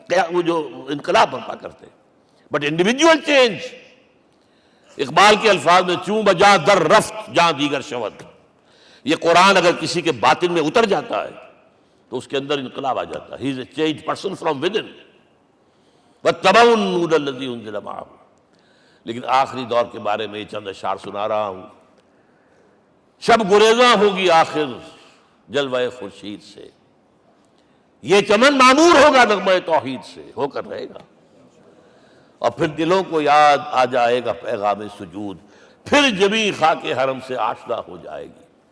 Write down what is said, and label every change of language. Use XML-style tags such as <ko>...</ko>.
<ur>وہ جو انقلاب برپا کرتے ہیں.</ur> <en>But individual change.</en> <ur>اقبال کے الفاظ میں</ur> <fa>چوں بجا در رفت جہاں دیگر شود.</fa> <ur>یہ قرآن اگر کسی کے باطن میں اتر جاتا ہے تو اس کے اندر انقلاب آ جاتا ہے.</ur> <en>He is a change person from within ان.</en> <ar>واتبعوا النور الذی انزل معہ.</ar> <ur>لیکن آخری دور کے بارے میں یہ چند اشعار سنا رہا ہوں. شب گریزاں ہوگی آخر جلوہ خورشید سے، یہ چمن معمور ہوگا نغمہ توحید سے، ہو کر رہے گا. اور پھر دلوں کو یاد آ جائے گا پیغام سجود، پھر جبیں خاک حرم سے آشنا ہو جائے گی.</ur>